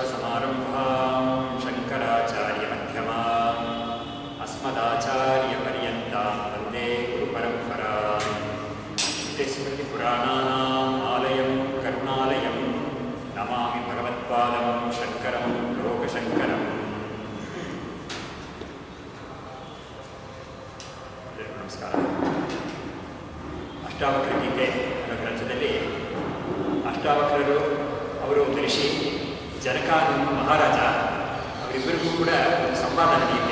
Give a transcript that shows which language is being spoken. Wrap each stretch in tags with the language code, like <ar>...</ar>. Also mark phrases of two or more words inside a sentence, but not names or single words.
<sa>सदाशिवसमारम्भां शङ्कराचार्यमध्यमाम् अस्मदाचार्यपर्यन्तां वन्दे गुरुपरम्पराम् स्मृतिपुराणानाम् आलयं करुणालयं नमामि भगवत्पादं शङ्करं लोकशङ्करम्.</sa> <kn>ನಮಸ್ಕಾರ. ಅಷ್ಟಾವಕ್ರ ಗೀತೆ ಅನ್ನೋ ಗ್ರಂಥದಲ್ಲಿ ಅಷ್ಟಾವಕ್ರರು ಅವರು ಒಂದು ಋಷಿ, ಜನಕ ಮಹಾರಾಜ, ಅವರಿಬ್ಬರಿಗೂ ಕೂಡ ಒಂದು ಸಂವಾದ ನಡೆಯುತ್ತೆ.</kn>